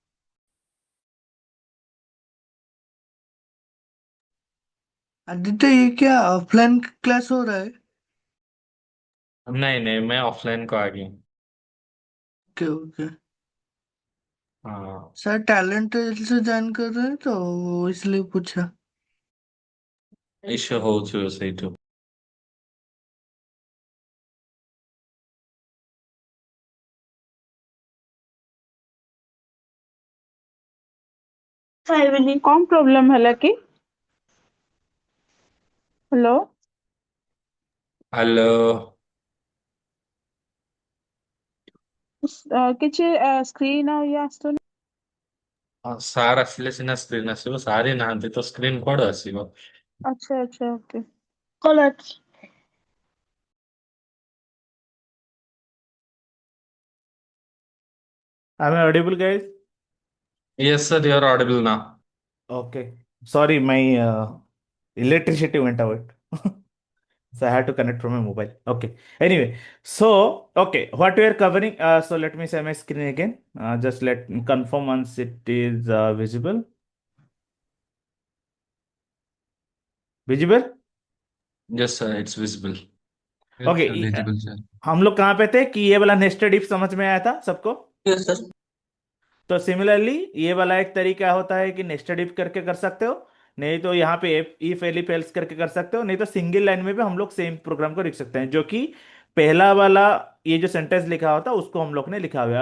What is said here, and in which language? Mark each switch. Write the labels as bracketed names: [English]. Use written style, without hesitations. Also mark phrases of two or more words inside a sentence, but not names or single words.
[Hindi] आदित्य, ये क्या ऑफलाइन क्लास हो रहा है? नहीं नहीं, मैं ऑफलाइन को आ गई हूँ। [English] Okay okay. [Hindi] हाँ। सर टैलेंट से ज्वाइन कर रहे हैं तो इसलिए पूछा। [Odia] ଇସ୍ୟୁ ହଉଥିବ ସେଇଠୁ। ଖାଇବିନି। [Hindi] कौन प्रोब्लेम है कि? हेलो। [Odia] ହ୍ୟାଲୋ। କିଛି ସ୍କ୍ରିନ୍ ଆଉ ଇଏ ଆସୁନି। ସାର୍ ଆସିଲେ ସିନା ସ୍କ୍ରିନ୍ ଆସିବ, ସାର୍ ହିଁ ନାହାନ୍ତି ତ ସ୍କ୍ରିନ୍ କୁଆଡୁ ଆସିବ? [Hindi] अच्छा अच्छा ओके। [Odia] କଲର। [English] I am audible guys? Yes sir, you are audible now. Okay. Sorry, my electricity went out. So I had to connect from my mobile. Okay. Anyway, so okay, what we are covering. So let me share my screen again. Just let me confirm once it is visible. Visible? Yes sir, it's visible. ओके। It's visible sir. [Hindi] हम लोग कहाँ पे थे कि ये वाला [English] nested if [Hindi] समझ में आया था सबको? [English] Yes sir. [Hindi] तो सिमिलरली ये वाला एक तरीका होता है कि [English] nested if [Hindi] करके कर सकते हो, नहीं तो यहाँ पे [English] if elif else [Hindi] करके कर सकते हो, नहीं तो [English] single line [Hindi] में भी हम लोग [English] same program [Hindi] को लिख सकते हैं, जो कि पहला वाला ये जो सेंटेंस लिखा होता है उसको हम लोग ने लिखा हुआ है।